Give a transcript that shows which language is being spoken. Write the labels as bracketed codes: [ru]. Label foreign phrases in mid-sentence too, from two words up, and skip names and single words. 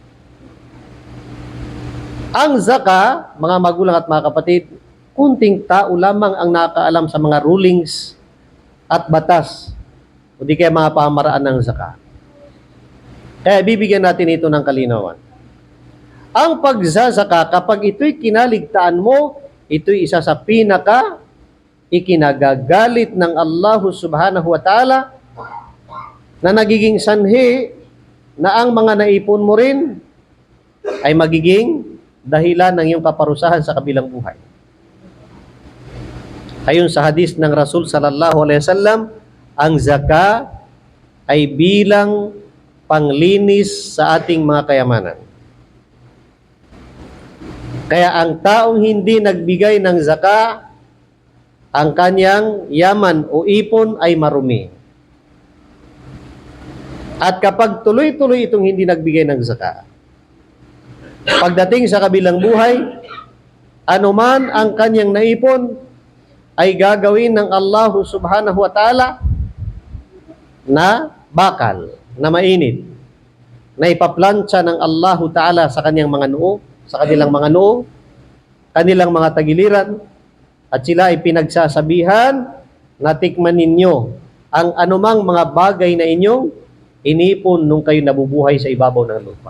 [tl] Ang zaka, mga magulang at mga kapatid, kunting tao lamang ang nakakaalam sa mga rulings at batas o di kaya mga pamaraan ng zaka. Kaya bibigyan natin ito ng kalinawan. Ang pagsasaka, kapag ito'y kinaligtaan mo, ito'y isa sa ikinagagalit ng Allah [ar] سبحانه وتعالى [tl] na nagiging sanhi na ang mga naipon mo rin ay magiging dahilan ng iyong kaparusahan sa kabilang buhay. Ayon sa hadis ng Rasul [ar] صلى الله عليه وسلم, [tl] ang zaka ay bilang panglinis sa ating mga kayamanan. Kaya ang taong hindi nagbigay ng zaka, ang kanyang yaman o ipon ay marumi. At kapag tuloy-tuloy itong hindi nagbigay ng zaka, pagdating sa kabilang buhay, anuman ang kanyang naipon, ay gagawin ng Allah [ar] سبحانه وتعالى [tl] na bakal, na mainit, na ipaplantsa ng [ar] الله تعالى [tl] sa kanyang mga noo, sa kanilang mga noo, kanilang mga tagiliran, at sila ay pinagsasabihan na tikman ninyo ang anumang mga bagay na inyong inipon nung kayo nabubuhay sa ibabaw ng lupa.